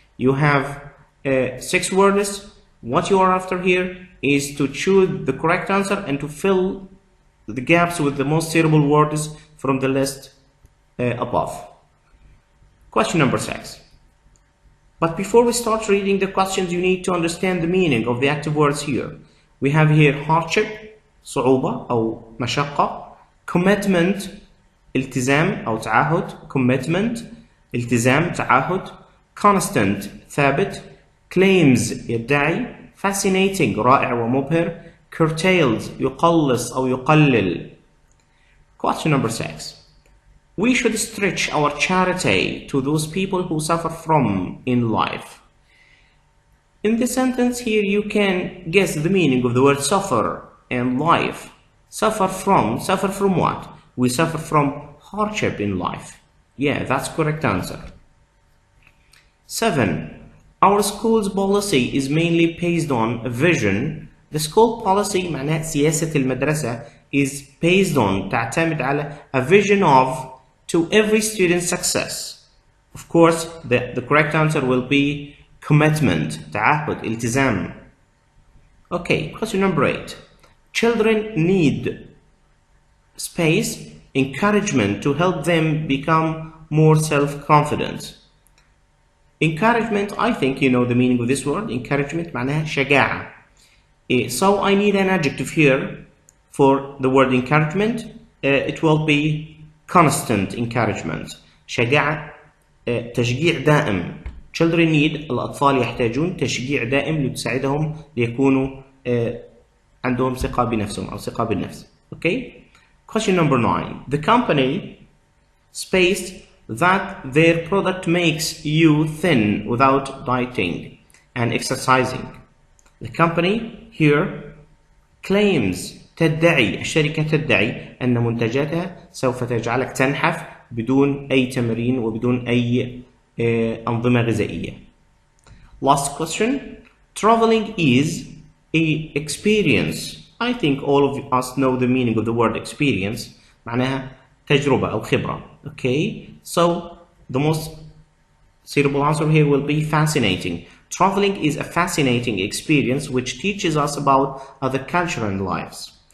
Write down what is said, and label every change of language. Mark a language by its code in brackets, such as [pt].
[en] You have 6 words. What you are after here is to choose the correct answer and to fill the gaps with the most suitable words from the list above. Question number 6. But before we start reading the questions, you need to understand the meaning of the active words here. We have here hardship [ar] صعوبة أو مشقة، commitment التزام أو تعهد، commitment التزام تعهد، constant ثابت، claims يدعي، fascinating رائع ومبهر، curtailed يقلص أو يقلل. [en] Question number 6. We should stretch our charity to those people who suffer from in life. In the sentence here, you can guess the meaning of the word suffer and life. Suffer from what? We suffer from hardship in life. Yeah, that's correct answer. 7. Our school's policy is mainly based on a vision. The school policy [ar] معناها سياسة المدرسة [en] is based on [ar] تعتمد على [en] a vision of to every student's success. Of course, the correct answer will be commitment, [ar] تعهد, التزام. [en] Okay, question number 8. Children need space, encouragement to help them become more self-confident. Encouragement, I think you know the meaning of this word. [ar] Encouragement معناها شجاعة. [en] So I need an adjective here for the word encouragement. It will be constant encouragement. [ar] شجاعة تشجيع دائم. [en] Children need [ar] الأطفال يحتاجون تشجيع دائم لتساعدهم ليكونوا عندهم ثقة بنفسهم أو ثقة بالنفس. [en] Okay. Question number 9. The company spaced that their product makes you thin without dieting and exercising. The company here claims [ar] تدعي، الشركة تدعي أن منتجاتها سوف تجعلك تنحف بدون أي تمرين وبدون أي أنظمة غذائية. [en] Last question. Traveling is a experience. I think all of us know the meaning of the word experience. [ar] معناها تجربة أو خبرة. [en] Okay. So the most suitable answer here will be fascinating. Traveling is a fascinating experience which teaches us about other culture and lives.